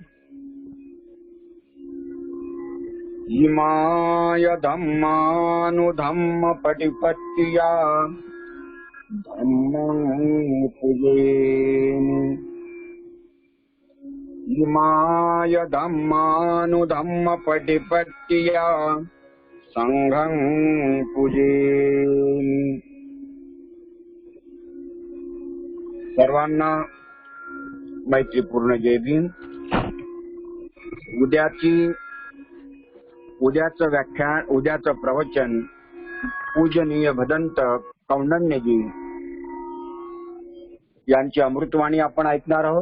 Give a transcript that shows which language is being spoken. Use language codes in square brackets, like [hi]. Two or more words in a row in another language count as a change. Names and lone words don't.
[pi] इमाय धम्मानुधम्म पटिपट्टिया धम्मं पूजेमि। इमाय धम्मानुधम्म पटिपट्टिया संघं पूजेमि। [mr] सर्वांना मैत्रीपूर्ण जय भीम। उद्याचं व्याख्यान, उद्याचं प्रवचन पूजनीय भदंत कौंडण्यजी यांची अमृतवाणी आपण ऐकणार आहोत।